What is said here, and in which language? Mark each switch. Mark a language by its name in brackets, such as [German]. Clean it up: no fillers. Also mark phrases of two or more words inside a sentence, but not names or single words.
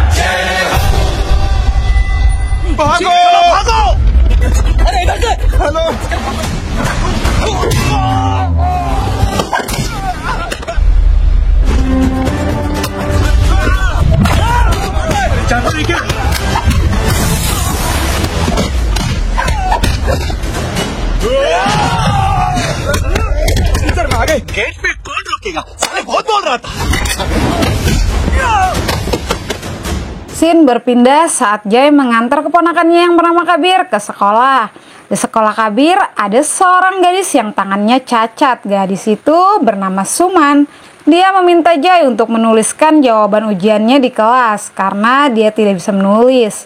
[Indonesian] Bago! Halo! Jatuh dikit! [Hindi] गेट पे कौन रोकेगा? साले बहुत बोल रहा था. [Indonesian] Scene berpindah saat Jai mengantar keponakannya yang bernama Kabir ke sekolah. Di sekolah Kabir ada seorang gadis yang tangannya cacat. Gadis itu bernama Suman. Dia meminta Jai untuk menuliskan jawaban ujiannya di kelas karena dia tidak bisa menulis.